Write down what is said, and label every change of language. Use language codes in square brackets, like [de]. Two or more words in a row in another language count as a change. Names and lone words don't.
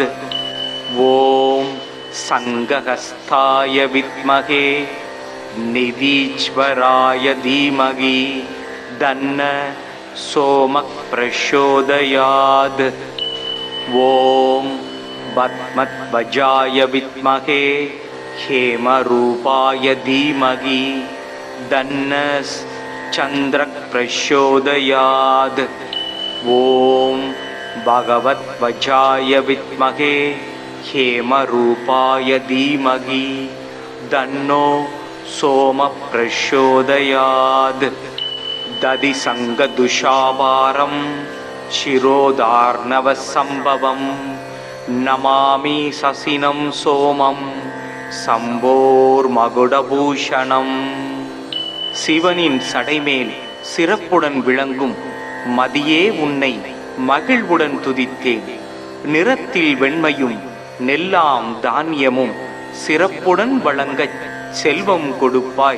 [sa] ॐ शङ्खहस्ताय विद्महे निधीश्वराय धीमहि तन्नः सोमः प्रचोदयात्. ॐ पद्मध्वजाय विद्महे हेमरूपाय धीमहि तन्नः चन्द्रः प्रचोदयात्. ஓம் भगवद्वजाय विद्महे हेमरूपाय धीमहि तन्नो सोमः प्रचोदयात्। दधिसङ्गदुषापारं शिरोधार्णवसम्भवं नमामि ससिनं सोमं சம்போர்மகுடபூஷணம். [ta] சிவனின் சடைமேல் சிறப்புடன் விளங்கும் மதியே உன்னை மகிழ்வுடன் துதித்தேன். நிறத்தில் வெண்மையும் நெல்லாம் தானியமும் சிறப்புடன் வழங்கச் செல்வம் கொடுப்பாய்.